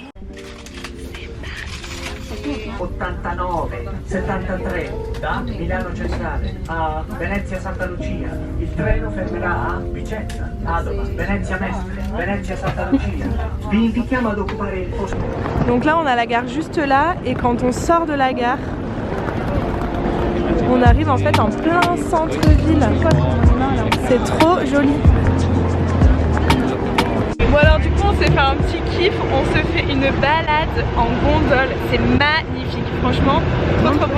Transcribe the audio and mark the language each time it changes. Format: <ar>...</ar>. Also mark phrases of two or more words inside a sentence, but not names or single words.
<it>89, 73 da Milano Centrale a Venezia Santa Lucia. Il treno fermerà a Vicenza, Padova, Venezia Mestre, Venezia Santa Lucia. Vi invitiamo ad occupare il posto.</it> <fr>Donc là on a la gare juste là, et quand on sort de la gare on arrive en fait en plein centre-ville. C'est trop joli. Bon alors du coup on s'est fait un petit kiff, on se fait une balade en gondole, c'est magnifique, franchement, trop trop beau.</fr>